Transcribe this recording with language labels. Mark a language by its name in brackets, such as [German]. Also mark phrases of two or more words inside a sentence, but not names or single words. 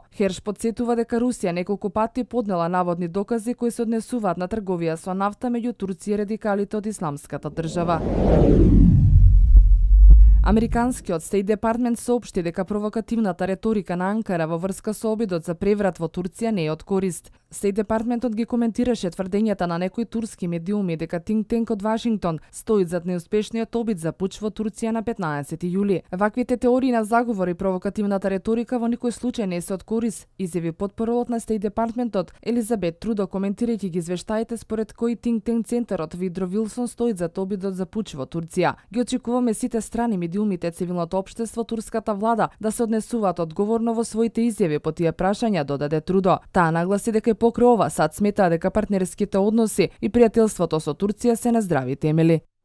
[Macedonian] Херш подсетува дека Русија неколку пати поднела наводни докази кои се однесуваат на трговија со нафта меѓу Турција и радикалите од Исламската држава. Американскиот Стејт департмент соопшти дека провокативната реторика на Анкара во врска со обидот за преврат во Турција не е од корист. Стејт департментот ги коментираше тврдењата на некои турски медиуми дека think-tank од Вашингтон стои зад неуспешниот обид за пуч во Турција на 15 јули. Ваквите теории на заговор и провокативната реторика во никој случај не се од корист, изјави потпоролот на Стејт департментот Елизабет Трудо, коментирајќи ги извештаите според кои think-tank центарот Вудро Вилсон стои зад обидот за пуч во Турција. Ги очекуваме сите страни, медиумите, цивилното општество, турската влада да се однесуваат одговорно во своите изјави по тие прашања, додаде Трудо. Таа нагласи дека покрај ова САД сметаа дека партнерските односи и пријателството со Турција се на здрави темели.